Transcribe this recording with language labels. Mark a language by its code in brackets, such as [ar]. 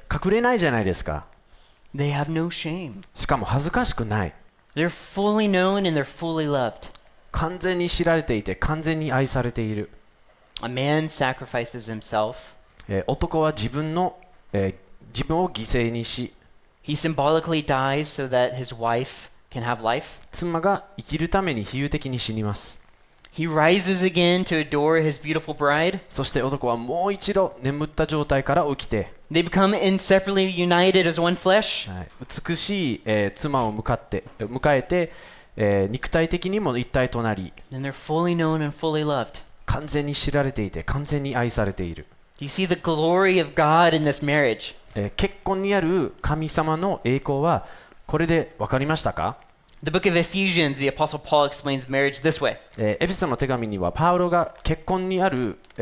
[ja] 隠れないじゃないですか。 [en] They have no shame. [ja] しかも恥ずかしくない。 [en] They're fully known and they're fully loved. [ja] 完全に知られていて完全に愛されている。 [en] A man sacrifices himself. [ja] 男は自分を犠牲にし、 [en] He symbolically dies so that his wife can have life. [ja] 妻が生きるために比喩的に死にます。 [en] He rises again to adore his beautiful bride. [ja] そして男はもう一度眠った状態から起きて、 [en] They become inseparably united as one flesh. [ja] 美しい、妻を迎えて、肉体的にも一体となり、 [en] And they're fully known and fully loved. [ja] 完全に知られていて完全に愛されている。 [en] Do you see the glory of God in this marriage? [ja] 結婚にある神様の栄光はこれで分かりましたか？ [en] The book of Ephesians, the Apostle Paul explains marriage this way. [ja] エペソの手紙にはパウロが結婚にある、